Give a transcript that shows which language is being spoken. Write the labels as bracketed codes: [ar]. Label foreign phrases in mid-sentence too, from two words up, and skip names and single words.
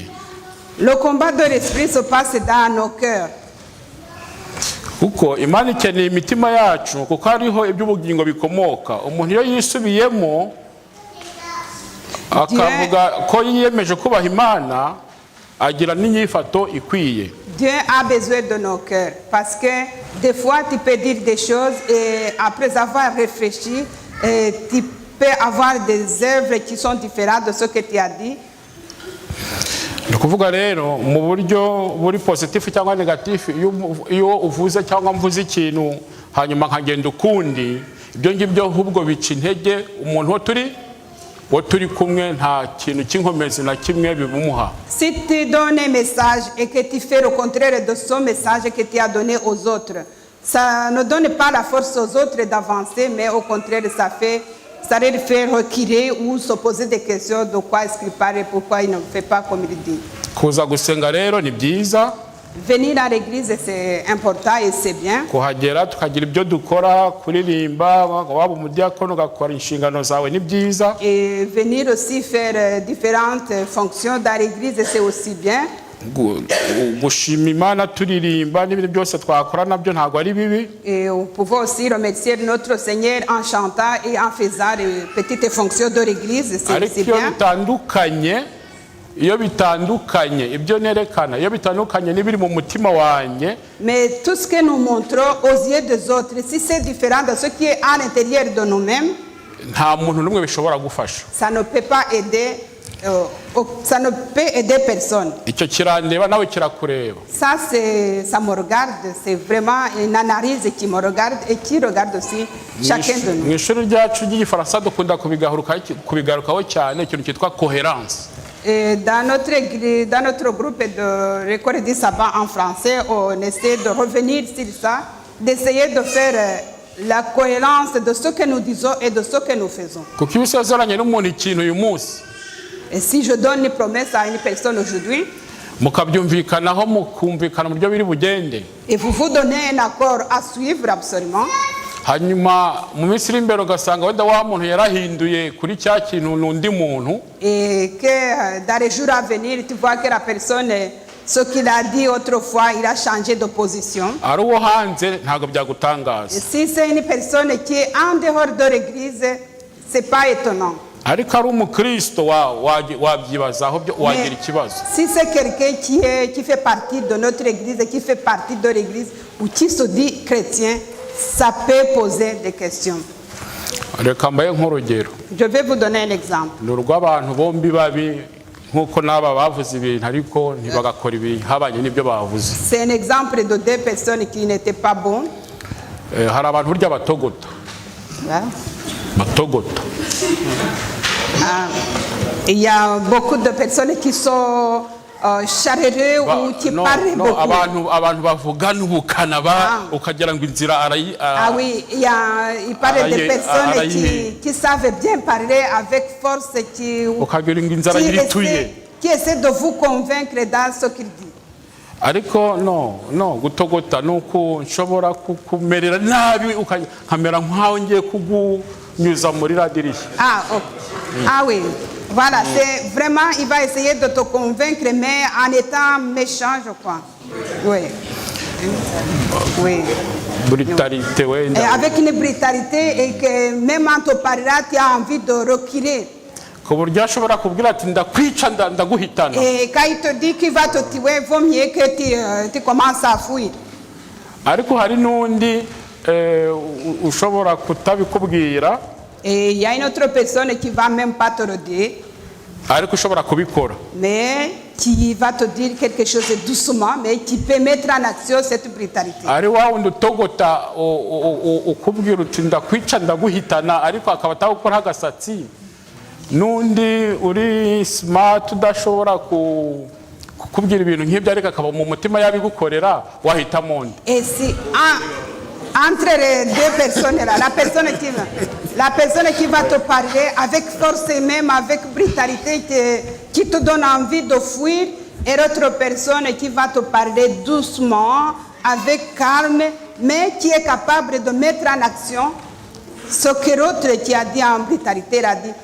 [fr] Le combat de l'esprit se passe dans nos cœurs. [rw] Kuko Imana ikeneye imitima yacu, kuko hariho iby'ubugingo bikomoka. Umuntu iyo yisubiyemo akavuga ko yiyemeje kubaha Imana, agira n'inyifato ikwiye. [fr] Dieu a besoin de nos cœurs parce que des fois tu peux dire des choses et après avoir réfléchi, tu peux avoir des œuvres qui sont différentes de ce que tu as dit. [rw] Kuvuga rero mu buryo buri positif cyangwa negatif, iyo uvuze cyangwa mvuze ikintu hanyuma nkagenda ukundi, ibyo ngibyo ahubwo bica intege umuntu wo turi kumwe, nta kintu cy'inkomezi na kimwe bibumuha. [fr] Si tu donnes un message et que tu fais le contraire de ce message que tu as donné aux autres, ça ne donne pas la force aux autres d'avancer, mais au contraire ça fait ça allait faire reculer ou se poser des questions de quoi est-ce qu'il parle et pourquoi il ne fait pas comme il dit. [rw] kuza gusenga rero ni byiza. [fr] Venir à l'église, c'est important et c'est bien. [rw] Kuhagera tukagira ibyo dukora, kuririmba, waba umudiakono ugakora inshingano zawe ni byiza. [fr] Et venir aussi faire différentes fonctions dans l'église, c'est aussi bien. [rw] Gushima Imana turirimba n'ibindi byose twakora nabyo ntabwo ari bibi. [fr] Et on pouvait aussi remercier notre Seigneur en chantant et en faisant les petites fonctions de l'église, c'est aussi bien. [rw] Iyo bitandukanye ibyo nerekana, iyo bitandukanye n'ibiri mu mutima wanjye. [fr] Mais tout ce que nous montrons aux yeux des autres, si c'est différent de ce qui est à l'intérieur de nous-mêmes, [rw] nta muntu n'umwe bishobora gufasha. [fr] ça ne peut pas aider, ça ne peut aider personne. [rw] Icyo kirandeba nawe kirakureba. [fr] Ça me regarde, c'est vraiment une analyse qui me regarde et qui regarde aussi chacun de nous. [rw] Mu ishuri ryacu ry'igifaransa dukunda kubigarukaho cyane ikintu cyitwa cohérence. [fr] Et dans notre groupe de l'école du sabbat en français, on essaie de revenir sur ça, d'essayer de faire la cohérence de ce que nous disons et de ce que nous faisons. [rw] Kuko iyo usezeranye n'umuntu ikintu uyu munsi, [fr] et si je donne une promesse à une personne aujourd'hui, [rw] mukabyumvikanaho mukumvikana mu buryo biri bugende, [fr] et vous donnez un accord à suivre absolument, [rw] hanyuma mu minsi iri imbere ugasanga wenda wa muntu yarahinduye kuri cya kintu n'undi muntu, [fr] et que dans les jours à venir tu vois que la personne, ce qu'il a dit autrefois, il a changé de position. [rw] ari uwo hanze ntabwo byagutangaza. [fr] Et si c'est une personne qui est en dehors de l'église, c'est pas étonnant. [rw] ariko ari umukristo wabyibazaho wagira ikibazo. [fr] Si c'est quelqu'un qui fait partie de notre église, qui fait partie de l'église ou qui se dit chrétien, ça peut poser des questions. [rw] Reka mbaye nk'urugero. [fr] Je vais vous donner un exemple. [rw] Ni urw'abantu bombi babi nk'uko n'aba bavuze ibintu ariko ntibagakora ibihabanye n'ibyo bavuze. [fr] C'est un exemple de deux personnes qui n'étaient pas bons. [rw] Hari abantu burya batogota. Batogota. [fr] Il y a beaucoup de personnes qui sont charreux ou qui parlent beaucoup. [rw] Abantu bavugana ubukana ukagira ngo inzira arayi. [fr] Ah oui, il parle de personnes qui savent bien parler avec force, qui essaient de vous convaincre dans ce qu'il dit. [rw] Ariko no gutogota nuko nshobora kumerera nabi ukamera nkaho ngiye kugunyuza muri radirisha. [fr] Ah oui. Voilà, c'est vraiment, il va essayer de te convaincre, mais en étant méchant, je crois. Oui. Oui. Brutalité, oui. Et avec une brutalité, et que même en te parlant, tu as envie de reculer. Et quand il te dit qu'il va te tuer, il vaut mieux que tu commences à fuir. Et il y a une autre personne qui ne va même pas te le dire, mais qui va te dire quelque chose doucement, mais qui peut mettre en action cette brutalité. [rw] Nundi uri smart udashobora kukubwira ibintu nk'ibyo ariko akaba mu mutima yabigukorera wahita monde. [fr] Et si entre les deux personnes là, la personne qui va te parler avec force et même avec brutalité qui te donne envie de fuir, et l'autre personne qui va te parler doucement, avec calme, mais qui est capable de mettre en action ce que l'autre qui a dit en brutalité a dit.